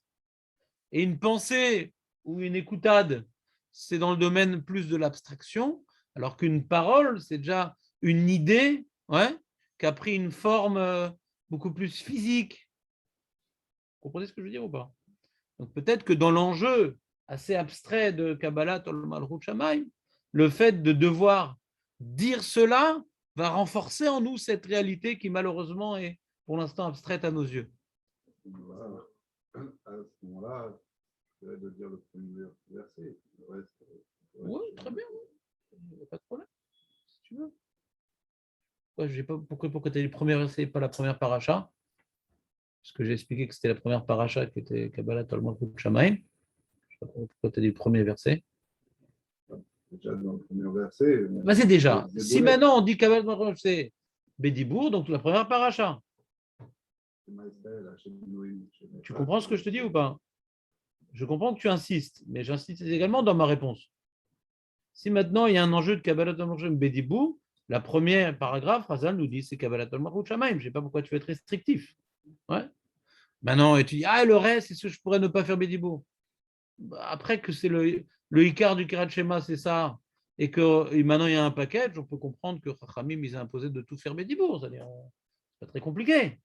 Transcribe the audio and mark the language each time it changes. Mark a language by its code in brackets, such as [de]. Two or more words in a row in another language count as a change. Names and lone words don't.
[fr] Et une pensée ou une écoutade, c'est dans le domaine plus de l'abstraction, alors qu'une parole, c'est déjà une idée, ouais, qui a pris une forme beaucoup plus physique. Vous comprenez ce que je veux dire ou pas? Donc peut-être que dans l'enjeu assez abstrait de [he] קבלת עול מלכות שמים, [fr] le fait de devoir dire cela va renforcer en nous cette réalité qui malheureusement est pour l'instant abstraite à nos yeux. Voilà. À ce moment-là, je de dire le premier verset. Le reste, oui, très bien. Il n'y a pas de problème, si tu veux. Ouais, j'ai pas, pourquoi tu as dit le premier verset et pas la première paracha? Parce que j'ai expliqué que c'était la première paracha qui était [he] קבלת עול מלכות שמים. [fr] Je sais pas pourquoi tu as dit le premier verset. déjà dans le premier verset. Vas-y déjà. Si maintenant on dit [he] קבלת עול מלכות [fr] c'est Bédibour, donc la première paracha. Tu comprends ce que je te dis ou pas? Je comprends que tu insistes, mais j'insiste également dans ma réponse. Si maintenant il y a un enjeu de [he] קבלת עול מלכות בדיבור, [fr] la première paragraphe, Razal nous dit c'est [he] קבלת עול מלכות שמים. [fr] Je ne sais pas pourquoi tu veux être restrictif. Ouais. Maintenant, et tu dis, le reste, est-ce que je pourrais ne pas faire Bédibour? Après que c'est le Icar du Kirat Shema, c'est ça, et que maintenant il y a un package, on peut comprendre que Chachamim, ils ont imposé de tout faire Bédibour. C'est-à-dire, c'est pas très compliqué.